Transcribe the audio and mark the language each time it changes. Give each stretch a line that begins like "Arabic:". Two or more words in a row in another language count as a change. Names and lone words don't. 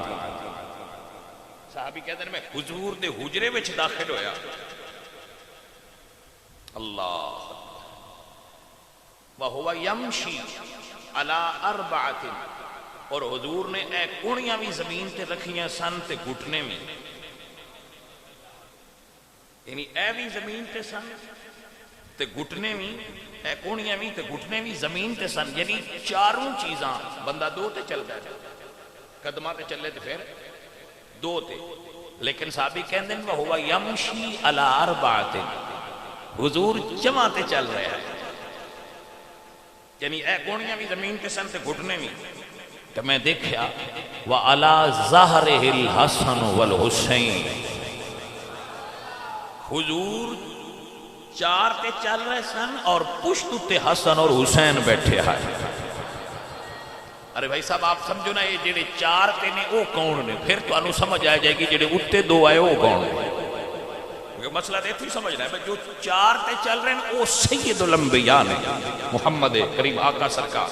Punjabi: صحابی کہتے ہیں میں حضور دے حجرے وچ داخل ہویا.
Arabic: اللہ وهو یمشی علی اربعۃ.
Punjabi: اور حضور نے اے کونیاں بھی زمین تے رکھیاں سن تے گھٹنے میں، یعنی اے بھی زمین تے سن تے گھٹنے بھی، اے کونیاں بھی تے گھٹنے بھی زمین تے سن. یعنی چاروں چیزاں بندہ دو تے چلدا ہے، قدماں تے چلے تے پھر دو تے. لیکن صحابی کہندے ہیں وہ
Arabic: یمشی علی اربعۃ،
Punjabi: حضور جمع تے چل رہا ہے. یعنی اے کونیاں بھی زمین تے سن تے گھٹنے بھی. کہ میں دیکھیا
Arabic: وَعَلَى ظَهْرِهِ الْحَسَنُ وَالْحُسَيْنِ.
Punjabi: حضور چار تے چل رہے سن اور پشت تے حسن اور حسین بیٹھے ہیں. ارے بھائی صاحب آپ سمجھو نا، یہ جڑے چار تے نے وہ کون نے؟ پھر تو انہوں سمجھ آ جائے گی جڑے اتے دو آئے وہ کون نے. مسئلہ دیکھ سمجھنا ہے جو چار تے چل رہے ہیں وہ سید الانبیاء نے، محمد کریم آقا سرکار.